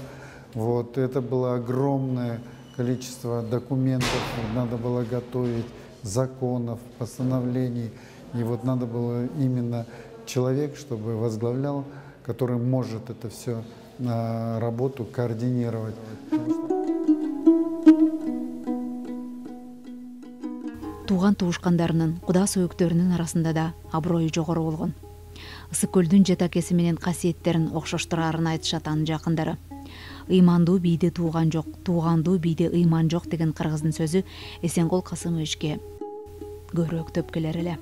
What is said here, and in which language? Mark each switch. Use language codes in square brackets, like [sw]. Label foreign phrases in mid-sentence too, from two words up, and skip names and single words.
[ru] Вот, это было огромное количество документов, надо было готовить, законов, постановлений. И вот надо было именно человек, чтобы возглавлял, который может это все работу координировать. [ky] Туган туушкандарынын, куда сөөктөрүнүн арасында да аброю жогору болгон. Ысык көлдүн жетакеси менен касиеттерин окшоштурарын айтышат анын жакындары. Ыймандуу бийде тууган жок, туугандуу бийде ыйман жок деген кыргыздын сөзү Эсенкул Касымовичке көрөөктөп келер эле.